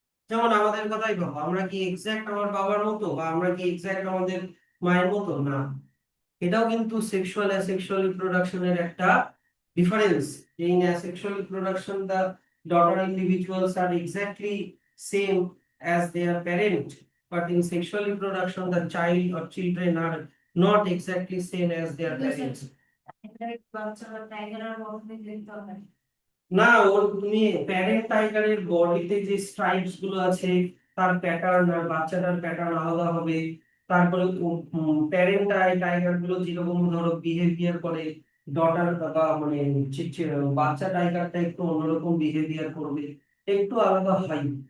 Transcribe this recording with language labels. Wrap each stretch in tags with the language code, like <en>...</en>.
<bn>যেমন আমাদের কথাই ভাবো, আমরা কি এক্সাক্ট আমার বাবার মতো, বা আমরা কি এক্সাক্ট আমাদের মায়ের মতো? না। এটাও কিন্তু সেক্সুয়াল অ্যাসেক্সুয়াল রিপ্রোডাকশনের একটা difference.</bn> <en>In asexual reproduction the daughter individuals are exactly same as their parent, but in sexual reproduction the child or children are not exactly same as their parents.</en> <bn>বাচ্চারা টাইগারের মধ্যে দেখতে হবে। না, ওর তুমি প্যারেন্ট টাইগারের বডিতে যে স্ট্রাইপস গুলো আছে, তার প্যাটার্ন আর বাচ্চাটার প্যাটার্ন আলাদা হবে। তারপরে প্যারেন্ট টাইগার গুলো যেরকম ধরো বিহেভিয়ার করে, ডটার বা মানে বাচ্চা টাইগারটা একটু অন্যরকম বিহেভিয়ার করবে, একটু আলাদা হয়।</bn>